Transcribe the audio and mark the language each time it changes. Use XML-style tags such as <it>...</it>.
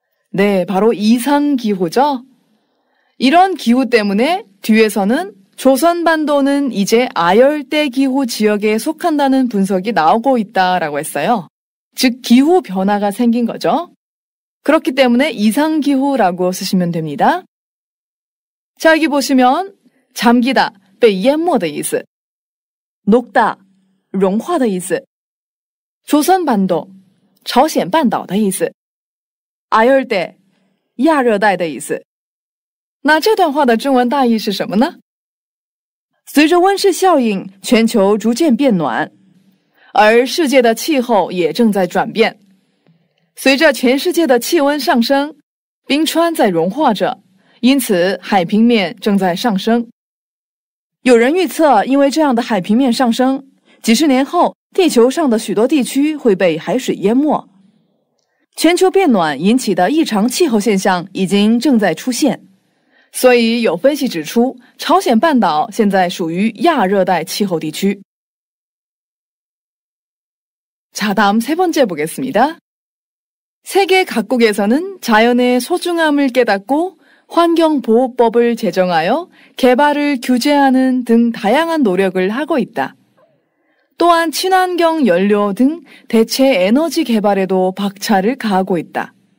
<ko>네, 바로 이상기후죠. 이런 기후 때문에 뒤에서는 조선반도는 이제 아열대 기후 지역에 속한다는 분석이 나오고 있다라고 했어요. 즉, 기후 변화가 생긴 거죠. 그렇기 때문에 이상기후라고 쓰시면 됩니다. 자, 여기 보시면 잠기다,</ko> <zh>被淹没的意思.</zh> <ko>녹다,</ko> <zh>融化的意思.</zh> <ko>조선반도,</ko> <zh>朝鲜半岛的意思.</zh> <ko>아열대,</ko> <zh>亚热带的意思. 那这段话的中文大意是什么呢？随着温室效应，全球逐渐变暖，而世界的气候也正在转变。随着全世界的气温上升，冰川在融化着，因此海平面正在上升。有人预测，因为这样的海平面上升，几十年后地球上的许多地区会被海水淹没。全球变暖引起的异常气候现象已经正在出现，所以有分析指出，朝鲜半岛现在属于亚热带气候地区。</zh> <ko>자, 다음 세 번째 보겠습니다. 세계 각국에서는 자연의 소중함을 깨닫고 환경보호법을 제정하여 개발을 규제하는 등 다양한 노력을 하고 있다. 또한 친환경 연료 등 대체 에너지 개발에도 박차를 가하고 있다.</ko>